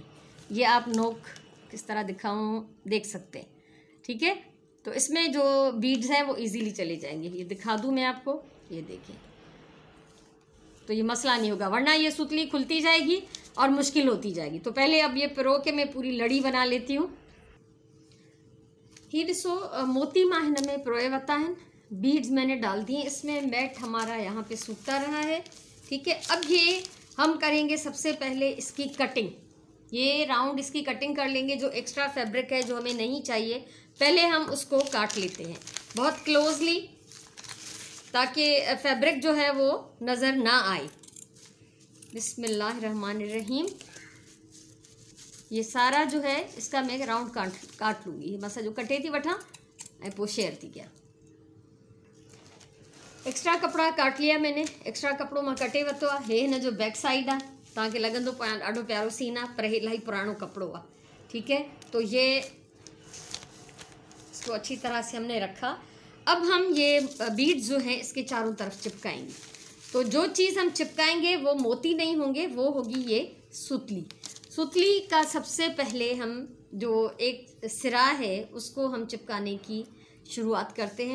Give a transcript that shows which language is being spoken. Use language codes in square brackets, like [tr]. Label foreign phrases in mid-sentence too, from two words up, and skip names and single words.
[hi] ये आप नोक किस तरह दिखाऊँ, देख सकते हैं, ठीक है। तो इसमें जो बीड्स हैं वो इजीली चले जाएंगे। ये दिखा दूँ मैं आपको, ये देखें, तो ये मसला नहीं होगा, वरना ये सुतली खुलती जाएगी और मुश्किल होती जाएगी। तो पहले अब ये पिरो के मैं पूरी लड़ी बना लेती हूँ। [sd] ही ॾिसो मोती मां हिन में पिरोए वरिता आहिनि, [hi] बीड्स मैंने डाल दी हैं इसमें। मैट हमारा यहाँ पे सूखता रहा है, ठीक है। अब ये हम करेंगे सबसे पहले इसकी कटिंग। ये राउंड इसकी कटिंग कर लेंगे। जो एक्स्ट्रा फैब्रिक है जो हमें नहीं चाहिए, पहले हम उसको काट लेते हैं बहुत क्लोजली, ताकि फैब्रिक जो है वो नज़र ना आए। बिस्मिल्लाहिर्रहमानिर्रहीम। ये सारा जो है इसका मैं राउंड काट लूँगी। [sd] बस जो कटे थी वठा ऐं पोइ शेयर थी क्या। [hi] एक्स्ट्रा कपड़ा काट लिया मैंने, [sd] एक्स्ट्रा कपड़ो मां कटे वरितो आहे। हे हिन जो बैक साइड आहे, तव्हांखे लॻंदो ॾाढो प्यारो सीन आहे, पर हे इलाही पुराणो कपड़ो आहे, [hi] ठीक है। तो ये इसको अच्छी तरह से हमने रखा। अब हम ये बीड्स जो हैं इसके चारों तरफ चिपकाएंगे। तो जो चीज़ हम चिपकाएंगे वो मोती नहीं होंगे, वो होगी ये सुतली। सुतली का सबसे पहले हम जो एक सिरा है उसको हम चिपकाने की शुरुआत करते हैं।